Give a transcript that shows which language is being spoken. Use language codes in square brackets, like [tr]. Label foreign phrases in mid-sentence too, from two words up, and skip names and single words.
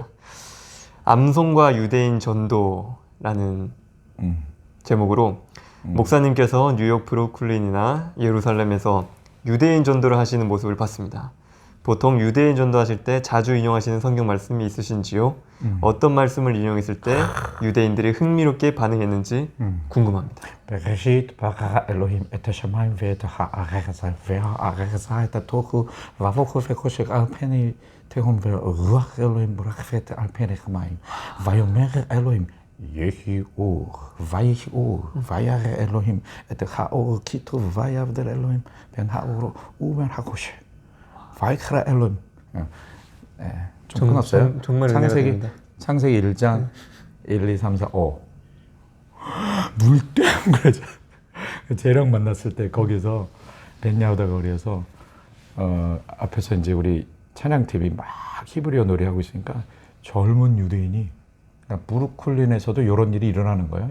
[ko] 암송과 유대인 전도라는 제목으로 목사님께서 뉴욕 브루클린이나 예루살렘에서 유대인 전도를 하시는 모습을 봤습니다. 보통 유대인 전도하실 때 자주 인용하시는 성경 말씀이 있으신지요? 어떤 말씀을 인용했을 때 유대인들이 흥미롭게 반응했는지 궁금합니다. [he] בראשית ברא אלוהים את השמיים ואת הארץ והארץ הייתה תוהו ובוהו וחושך על פני תהום ורוח אלוהים מרחפת על פני המים ויאמר אלוהים יהי אור ויהי אור וירא אלוהים את האור כי טוב ויבדל אלוהים בין האור ובין החושך ויקרא אלוהים. [ko] 좀 끊었어요? 정말 창세기 1장 1, 2, 3, 4, 5 물때문 그러죠. 재령 만났을 때 거기서 벤야후다 거리에서 앞에서 이제 우리 찬양팀이 막 히브리어 노래하고 있으니까 젊은 유대인이 그러니까 브루클린에서도 이런 일이 일어나는 거예요.